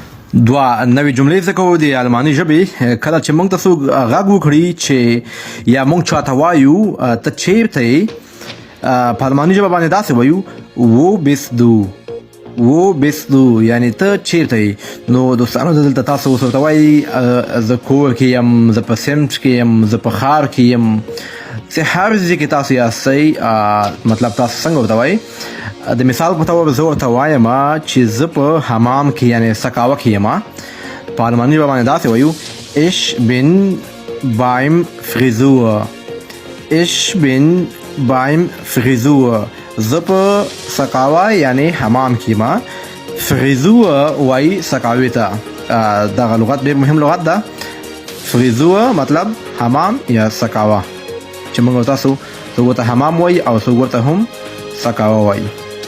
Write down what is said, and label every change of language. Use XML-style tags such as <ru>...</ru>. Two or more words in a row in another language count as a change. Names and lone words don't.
<ps>دوه نوې جملې زده کوو د الماني ژبې. کله چې موږ تاسو غږ وکړي چې یا موږ چاته وایو ته چیرته یې، په الماني ژبه باندې داسې وایو</ps> <de>wo bist du، wo bist du</de> <ps>یعنی ته چیرته یې. نو دوستانو دلته تاسو اوس ورته وایي زه کور کې یم، زه په سمت کې یم، زه په ښار کې یم، چې هر ځای کې تاسو یاستئ، مطلب تاسو څنګه ورته وایي. د مثال په طور زه ورته وایم چې زه په حمام کې یعنې سکاوه کې یم. په الماني ژبه باندې داسې وایو</ps> <de>ich bin beim Frisur، ich bin beim Frisur.</de> <ps>زه په سکاوه یعنې حمام کې یم. فریزور وایي سکاوي ته. دغه لغت ډېر مهم لغت ده. فریزور مطلب حمام یا سکاوه، چې موږ تاسو څوک ورته حمام وایي او څوک ورته هم سکاوه وایي.</ps>